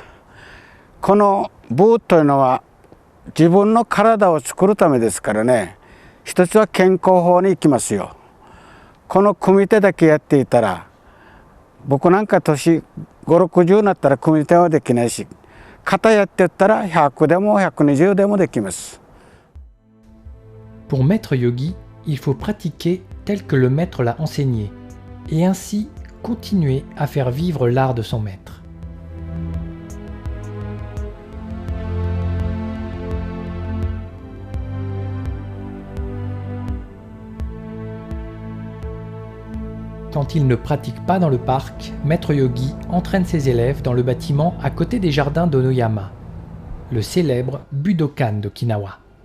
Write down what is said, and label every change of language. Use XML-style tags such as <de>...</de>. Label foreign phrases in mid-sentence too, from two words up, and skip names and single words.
<ja>この部というのは自分の体を作るためですからね。一つは健康法に行きますよ。この組手だけやっていたら、僕なんか年 5、60になったら組手はできないし、型やってったら100でも120でもできます。</ja> <fr>Pour Maître Yogi, il faut pratiquer tel que le maître l'a enseigné, et ainsi continuer à faire vivre l'art de son maître. Quand il ne pratique pas dans le parc, Maître Yogi entraîne ses élèves dans le bâtiment à côté des jardins d'Onoyama, le célèbre Budokan d'Okinawa.</fr>